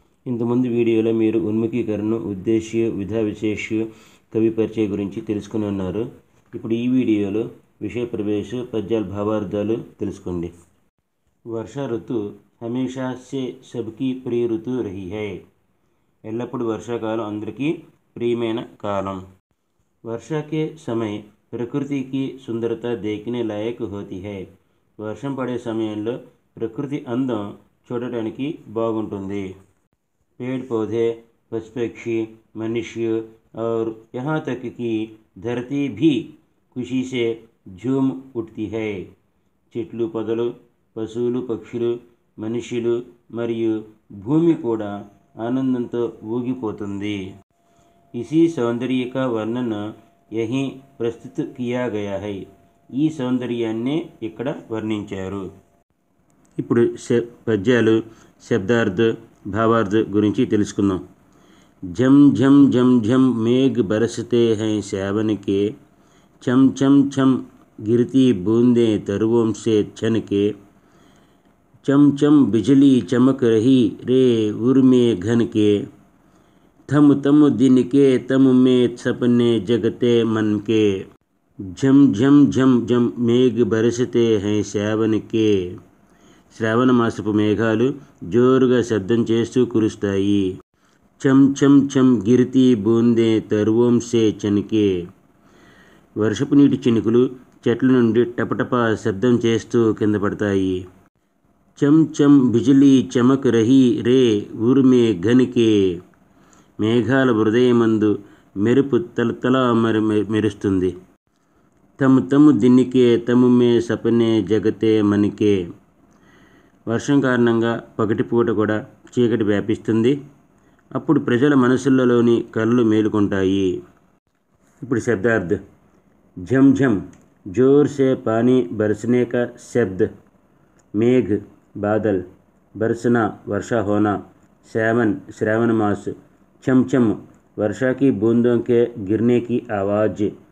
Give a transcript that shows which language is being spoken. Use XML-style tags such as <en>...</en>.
<te>ఇంతకుముందు వీడియోలో మీరు ఉన్ముఖీకరణ, ఉద్దేశ్య, విధా విశేష, కవి పరిచయ గురించి తెలుసుకుని ఉన్నారు. ఇప్పుడు ఈ వీడియోలో విషయ ప్రవేశ, పద్యాల భావార్థాలు తెలుసుకోండి.</te> <hi>वर्षा ऋतु हमेशा से सबकी प्रिय ऋतु रही है.</hi> <te>ఎల్లప్పుడు వర్షాకాలం అందరికీ ప్రియమైన కాలం.</te> <hi>वर्षा के समय प्रकृति की सुंदरता देखने लायक होती है.</hi> <te>వర్షం పడే సమయంలో ప్రకృతి అందం చూడటానికి బాగుంటుంది.</te> <hi>पेड़ पौधे, पशु पक्षी, मनुष्य और यहाँ तक कि धरती भी खुशी से झूम उठती है.</hi> <te>చెట్లు, పొదలు, పశువులు, పక్షులు, మనుష్యులు మరియు భూమి కూడా ఆనందంతో ఊగిపోతుంది.</te> <hi>इसी सौंदर्य का वर्णन यहीं प्रस्तुत किया गया है.</hi> <te>ఈ సౌందర్యాన్ని ఇక్కడ వర్ణించారు. ఇప్పుడు పద్యాలు శబ్దార్థ భావార్థ గురించి తెలుసుకుందాం.</te> <hi>झम झम झम झम मेघ बरसते हैं सावन के, चम चम चम गिरती बूंदें तरुओं से छन के, चम चम बिजली चमक रही रे उर में घन के, थम तम दिन के तम में सपने जगते मन के. झम झम झम झम मेघ बरसते हैं सावन के.</hi> <te>శ్రావణ మాసపు మేఘాలు జోరుగా శబ్దం చేస్తూ కురుస్తాయి.</te> <hi>చం చం చం గిరితి బూందే తరువం సే చనికే.</hi> <te>వర్షపు నీటి చినుకులు చెట్ల నుండి టపటపా శబ్దం చేస్తూ కింద పడతాయి.</te> <hi>చం చం బిజిలీ చమక్ రహీ రే ఊర్మే ఘనికే.</hi> <te>మేఘాల హృదయమందు మెరుపు తలతలా మెరుస్తుంది.</te> <hi>తము తము దిన్నికే తము మే సపనే జగతే మనికే.</hi> <te>వర్షం కారణంగా పగటిపూట కూడా చీకటి వ్యాపిస్తుంది. అప్పుడు ప్రజల మనసులలోని కళ్ళు మేలుకుంటాయి. ఇప్పుడు శబ్దార్థ.</te> <hi>झम झम जोर से पानी बरसने का शब्द. मेघ बादल, बरसना वर्षा होना, सावन श्रावण मास, चम चम वर्षा की बूंदों के गिरने की आवाज़,</hi>